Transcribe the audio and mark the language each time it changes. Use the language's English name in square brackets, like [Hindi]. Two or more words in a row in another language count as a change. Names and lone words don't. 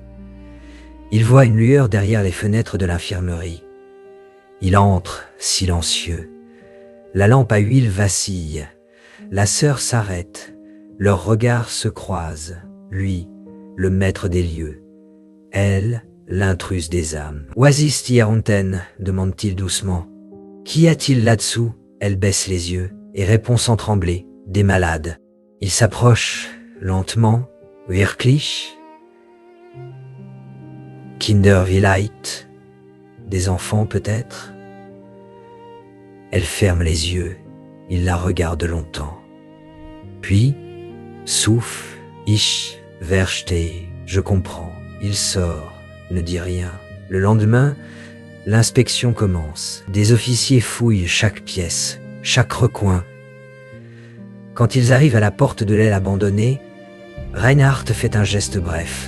[French] Il voit une lueur derrière les fenêtres de l'infirmerie. Il entre, silencieux. La lampe à huile vacille. La sœur s'arrête. Leurs regards se croisent. Lui, le maître des lieux. Elle, l'intruse des âmes. « [German] Was ist hier unten [French] » demande-t-il doucement. « Qu'y a-t-il là-dessous » Elle baisse les yeux et répond sans trembler. « Des malades. » Il s'approche, lentement. [German] « Wirklich » Kinder vielleicht, [French] des enfants peut-être. Elle ferme les yeux, il la regarde longtemps. Puis, souffle, [German] ich verstehe, [French] je comprends. Il sort, ne dit rien. Le lendemain, l'inspection commence. Des officiers fouillent chaque pièce, chaque recoin. Quand ils arrivent à la porte de l'aile abandonnée, Reinhardt fait un geste bref.